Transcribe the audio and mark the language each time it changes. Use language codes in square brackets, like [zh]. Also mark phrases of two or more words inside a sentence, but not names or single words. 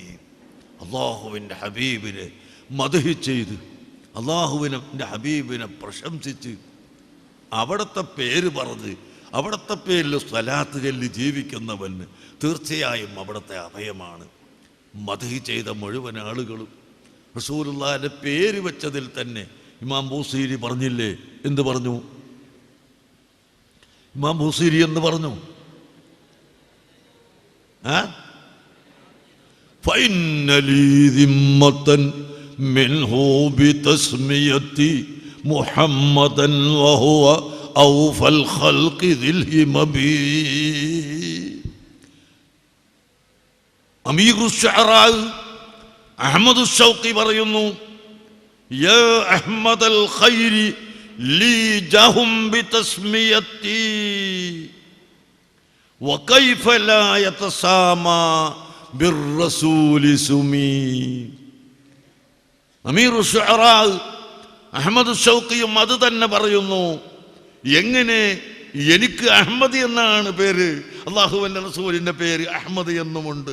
[ml] അള്ളാഹുവിൻ്റെ ഹബീബിനെ മദ്ഹ് ചെയ്ത്, അള്ളാഹുവിൻ്റെ ഹബീബിനെ പ്രശംസിച്ച്, അവിടുത്തെ പേര് പറഞ്ഞ്, അവിടുത്തെ പേരിൽ സ്വലാത്ത് ചൊല്ലി ജീവിക്കുന്നവന് തീർച്ചയായും അവിടുത്തെ അഭയമാണ്. മദ്ഹ് ചെയ്ത മുഴുവൻ ആളുകളും റസൂലുള്ളാഹിന്റെ പേര് വെച്ചതിൽ തന്നെ ഇമാം ബൂസീരി പറഞ്ഞില്ലേ, എന്ത് പറഞ്ഞു? ഇമാം ബൂസീരി എന്ന് പറഞ്ഞു, [ar] فإن لي ذمة منه بتسميتي محمدا وهو أوفى الخلق ذي الهمم. أمير الشعراء أحمد الشوقي പറയുന്നു, يا أحمد الخير لي جهم بتسميتي وكيف لا يتسامى بالرسول سمي. أمير الشعراء [ml] അഹ്മദ് ശൗഖിയും അത് തന്നെ പറയുന്നു. എങ്ങനെ എനിക്ക് അഹ്മദ് എന്നാണ് പേര്, അല്ലാഹുവിൻ്റെ റസൂലിൻ്റെ പേര് അഹ്മദ് എന്നുമുണ്ട്.